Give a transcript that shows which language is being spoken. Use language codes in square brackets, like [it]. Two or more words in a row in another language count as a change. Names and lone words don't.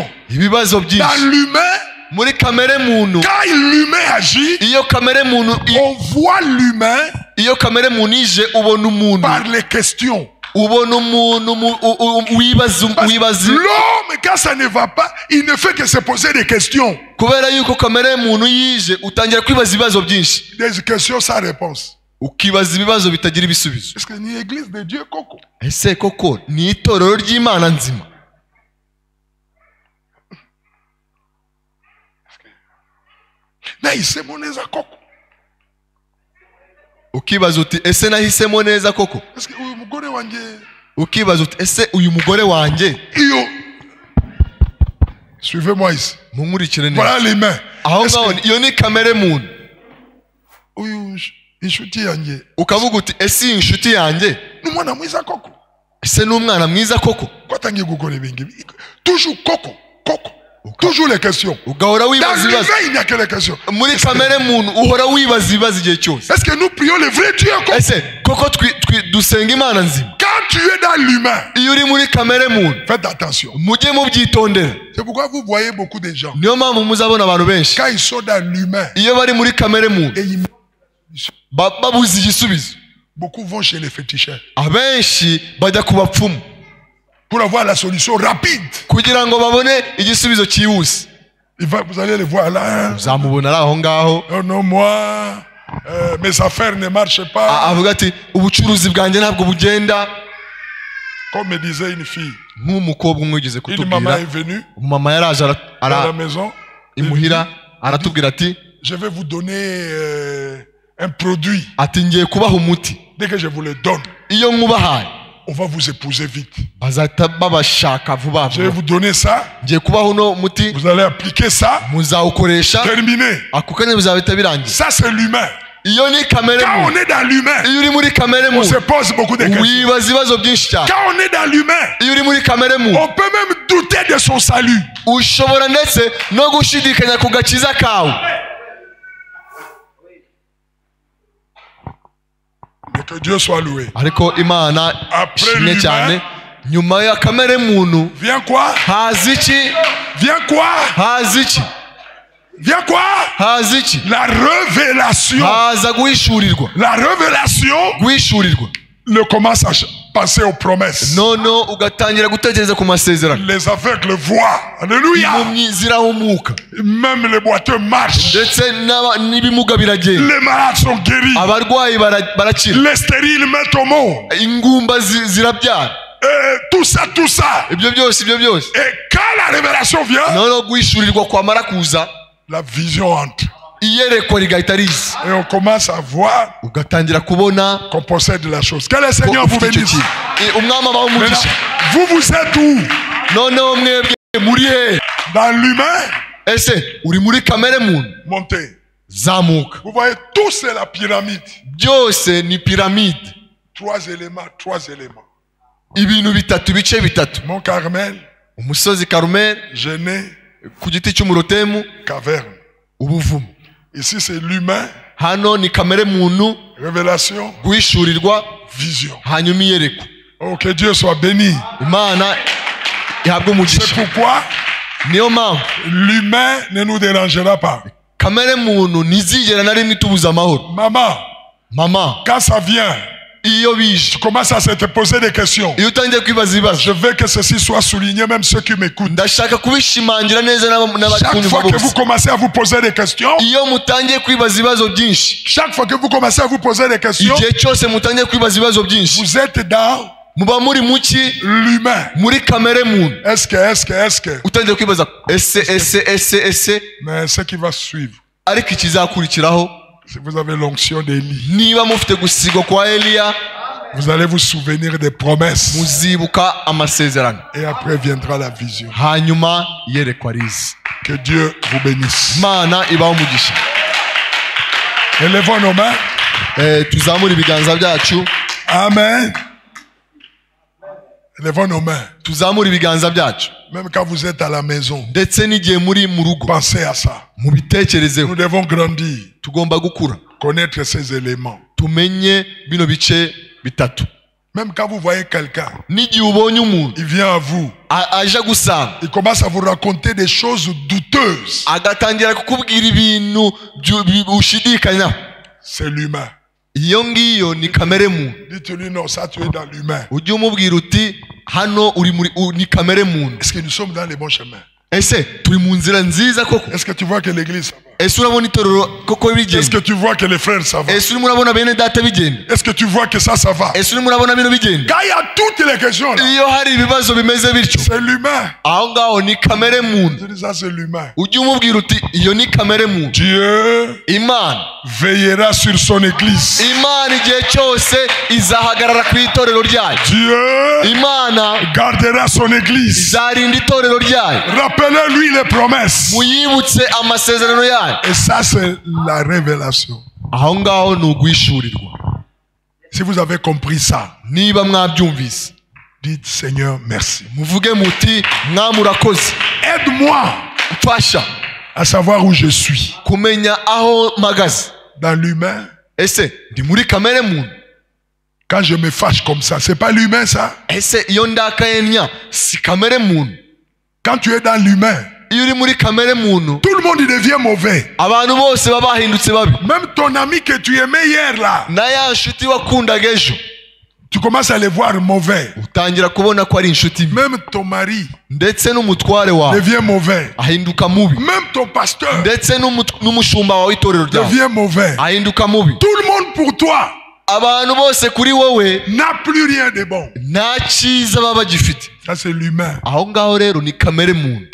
[fr] Dans l'humain, quand l'humain agit, on voit l'humain par les questions. L'homme, quand ça ne va pas, il ne fait que se poser des questions. Des questions sans réponse. Est-ce que ni l'église de Dieu koko? [rw] nahisemo neza koko. Ukibaza uti ese nahisemo neza koko? Ese uyu mugore wanjye. Ukibaza uti ese uyu mugore wanjye. Iyo. [fr] Suivez-moi ici. [rw] Munkurikire neza. [fr] Voilà les mains. [rw] Aho ngaho iyo ni kamere muntu. Uyu inshuti yanjye. Ukavuga uti ese inshuti yanjye. N'umwana mwiza koko. Ese n'umwana mwiza koko? Kwatangiye gukora ibingi. [fr] Toujours koko. Koko. Toujours les questions. [rw] Ugahora wibaza ibibazo. [fr] Il n'y a que les questions. [rw] Muri kamere muntu uhora wibaza ibibazo igihe cyose. [fr] Est-ce que nous prions le vrai Dieu koko? [rw] Ese koko dusenga Imana nzima? [fr] Quand tu es dans l'humain, [rw] iyo uri muri kamere muntu, [fr] faites attention. [rw] Mujye mubyitondera. [fr] C'est pourquoi vous voyez beaucoup de gens. [rw] Niyo mpamvu muzabona abantu benshi. [fr] Quand ils sont dans l'humain, [rw] iyo bari muri kamere muntu, babuze igisubizo. [fr] Beaucoup vont chez les féticheurs. [rw] Abenshi bajya ku bapfumu. [fr] pour avoir la solution rapide. [rw] kugira ngo babone igisubizo cyihuse. [fr] Vous allez le voir là. [rw] Uzamubona aho ngaho. [fr] Oh non, moi, mes affaires ne marchent pas. [rw] Avuga ati ubucuruzi bwanjye ntabwo bugenda. [fr] Comme me disait une fille. [rw] Nk'umukobwa umwigeze kutubwira. [fr] Une maman est venue. [rw] Mama yaraje [fr] à la maison. [rw] Imuhira aratubwira ati [fr] je vais vous donner un produit. [rw] Ati ngiye kubaha umuti. [fr] Dès que je vous le donne. [rw] Iyo nkubahaye. [fr] On va vous épouser vite. [rw] Bazahita babashaka vuba vuba. [fr] Je vais vous donner ça. [rw] Ngiye kubaha uno muti. [fr] Vous allez appliquer ça. [rw] Muzawukoresha. [fr] Terminé. [rw] Ako kanya bizahita birangira. [fr] Ça c'est l'humain. [rw] Iyo ni kamere. [fr] Quand on est dans l'humain, [rw] iyo uri muri kamere [fr] on se pose beaucoup de questions. [rw] Wibaza ibibazo byinshi cyane. [fr] Quand on est dans l'humain, [rw] iyo uri muri kamere [fr] on peut même douter de son salut. [rw] Ushobora ndetse no gushidikanya ku gakiza kawe. [fr] Que Dieu soit loué. [rw] Ariko Imana ishimwe cyane. Nyuma ya kamere muntu [fr] vient quoi? [rw] Haza iki? [fr] Vient quoi? [rw] Haza iki? [fr] Vient quoi? [rw] Haza iki? [fr] La révélation. [rw] Haza guhishurirwa. [fr] La révélation. [rw] Guhishurirwa. [fr] Le commence à passer aux promesses. [rw] No ugatangira gutekereza ku masezerano. [fr] Les aveugles voient. Alléluia. [rw] Impumyi zirahumuka. [fr] Même les boiteux marchent. [rw] Ndetse n'ibimuga biragenda. [fr] Les malades sont guéris. [rw] Abarwayi barakira. [fr] Les stériles mettent au monde. [rw] Ingumba zirabyara. [fr] Tout ça. [rw] Ibyo byose. [fr] Et quand la révélation vient, [rw] no guhishurirwa kwamara kuza, [fr] la vision entre. [rw] Iyerekwa rigahita riza. [fr] Et on commence à voir [rw] ugatangira kubona [fr] qu'on possède la chose. Que le Seigneur vous bénisse. [rw] Umwami abaho umugisha. [fr] Vous êtes où? [rw] Noneho mwebwe muri he? [fr] Dans l'humain. [rw] Ese uri muri kamere muntu? [fr] Montez. [rw] Zamuka. [fr] Vous voyez, tout c'est la pyramide. [rw] Byose ni pyramide. [fr] Trois éléments. [rw] Ibintu bitatu, bice bitatu. [fr] Mont Carmel. [rw] Umusozi Karumeli. [fr] Genê. [rw] Ku giti cy'umurotemu. [fr] Caverne. [rw] Ubuvumo. [fr] Ici c'est l'humain. [rw] Hano ni kamere muntu. [fr] Révélation. [rw] Guhishurirwa. [fr] Vision. [rw] Hanyuma iyerekwa. [fr] Oh, que Dieu soit béni. [rw] Imana ihabwe umugisha. [fr] C'est pourquoi [rw] niyo mpamvu [fr] l'humain ne nous dérangera pas. [rw] Kamere muntu ntizigera na rimwe itubuza amahoro. Mama, [fr] quand ça vient, [rw] iyo bije, [fr] tu commences à te poser des questions. [rw] Iyo utangiye kwibaza ibibazo. [fr] Je veux que ceci soit souligné, même ceux qui m'écoutent. [rw] Ndashaka kubishimangira neza [fr] chaque fois que vous commencez à vous poser des questions, [rw] iyo mutangiye kwibaza ibibazo byinshi, [fr] chaque fois que vous commencez à vous poser des questions, [rw] igihe cyose mutangiye kwibaza ibibazo byinshi, [fr] vous êtes dans [rw] muba muri muki [fr] l'humain. [rw] Muri kamere muntu. [fr] Est-ce que [rw] utangiye kwibaza ese [fr] mais ce qui va suivre, [rw] ariko ikizakurikiraho, [fr] si vous avez l'onction d'Élie, [rw] niba mufite gusigwa kwa Eliya, [fr] vous allez vous souvenir des promesses. [rw] Muzibuka amasezerano. [fr] Et après viendra la vision. [rw] Hanyuma yerekwa riza. [fr] Que Dieu vous bénisse. [rw] Mana ibaho umugisha. [fr] Élevons nos mains. [rw] Tuzamure ibiganza byacu. [fr] Amen. Élevons nos mains. [rw] Tuzamure ibiganza byacu. [fr] Même quand vous êtes à la maison. [rw] Ndetse n'igihe muri mu rugo. [fr] Pensez à ça. [rw] Mubitekerezeho. [fr] Nous devons grandir. [rw] Tugomba gukura. [fr] Connaître ces éléments. [rw] Tumenye bino bice bitatu. [fr] Même quand vous voyez quelqu'un, [rw] n'igihe ubonye umuntu, [fr] il vient à vous, [rw] aje gusanga, [fr] il commence à vous raconter des choses douteuses. [rw] Agatangira kukubwira ibintu ushidikanya. [fr] C'est l'humain. [rw] Iyo ngiyo ni kamere muntu. [fr] Dites-lui non, ça tu es dans l'humain. [rw] Ujye umubwira uti hano uri muri ni kamere muntu. [fr] Est-ce que nous sommes dans les bons chemins? [rw] Ese turi mu nzira nziza koko? [fr] Est-ce que tu vois que l'église [rw] ese urabona itorero koko bigenda? [fr] Est-ce que tu vois que les frères ça va? [rw] Ese urabona bene data bigenda? [fr] Est-ce que tu vois que ça va? [rw] Ese urabona bino bigenda? [fr] Quand il y a toutes les questions là, [rw] iyo hari ibibazo bimeze bityo, [fr] c'est l'humain. [rw] Aho ngaho ni kamere muntu. [fr] Ça c'est l'humain. [rw] Ujye umubwira uti iyo ni kamere muntu. [fr] Dieu [rw] Imana [fr] veillera sur son église. [rw] Imana igihe cyose izahagarara ku itorero ryayo. [fr] Dieu [rw] Imana [fr] gardera son église. [rw] Izarinda itorero ryayo. [fr] Rappelez-lui les promesses. [rw] Muyibutse amasezerano yayo. [fr] Et ça c'est la révélation. [rw] Aho ngaho ni uguhishurirwa. [fr] Si vous avez compris ça, [rw] niba mwabyumvise, [fr] dites Seigneur merci. [rw] Muvuge muti Mwami urakoze. [fr] Aide-moi [rw] mfasha [fr] à savoir où je suis. [rw] Kumenya aho magaze. [fr] Dans l'humain. [rw] Ese ndi muri kamere muntu. [fr] Quand je me fâche comme ça, c'est pas l'humain ça? [rw] Ese iyo ndakaye nya si kamere muntu. [fr] Quand tu es dans l'humain, [rw] iyo uri muri kamere muntu, [fr] tout le monde devient mauvais. [rw] Abantu bose baba bahindutse babi. [fr] Même ton ami que tu aimais hier là. [rw] Na ya nshuti wakundaga ejo. [fr] tu commences à les voir mauvais. [rw] utangira kubona ko ari inshuti mbi. [fr] Même ton mari [rw] ndetse n'umutware wawe [fr] devient mauvais. [rw] ahinduka mubi. [fr] Même ton pasteur [rw] ndetse n'umushumba wawe w'itorero ryawe [fr] devient mauvais. [rw] ahinduka mubi. [fr] Tout le monde pour toi [rw] abantu bose kuri wowe [fr] n'a plus rien de bon. [rw] nta cyiza baba bagifite. [fr] Ça c'est l'humain [rw] aho ngaho rero ni kamere muntu.